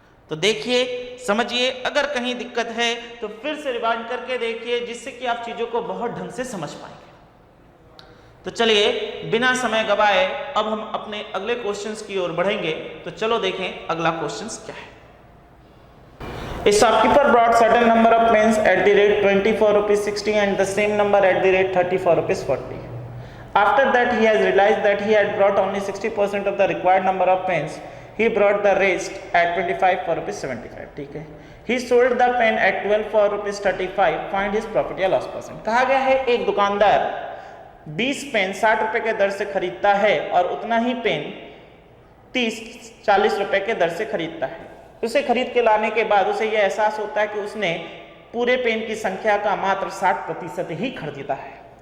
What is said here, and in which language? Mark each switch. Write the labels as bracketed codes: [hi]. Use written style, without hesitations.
[hi] तो देखिए, समझिए, अगर कहीं दिक्कत है तो फिर से रिवाइंड करके देखिए, जिससे कि आप चीजों को बहुत ढंग से समझ पाएंगे। तो चलिए बिना समय गवाए अब हम अपने अगले क्वेश्चंस की ओर बढ़ेंगे। तो चलो देखें अगला क्वेश्चंस क्या है। [en] A shopkeeper brought certain number of pens at the rate 24 rupees 60 and the same number at the rate 34 rupees 40. After that he has realized that he had brought only 60% of the required number of pens. He brought the rest at 25 for rupees 75. [hi] ठीक है। [en] He sold the pen at 12 for rupees 35. Find his profit या loss percent। [hi] कहा गया है एक दुकानदार 20 pen 60 रुपए के दर से खरीदता है और उतना ही पेन 30-40 रुपए के दर से खरीदता है। उसे खरीद के लाने के बाद उसे यह एहसास होता है कि उसने पूरे पेन की संख्या का मात्र 60% ही खरीदा है।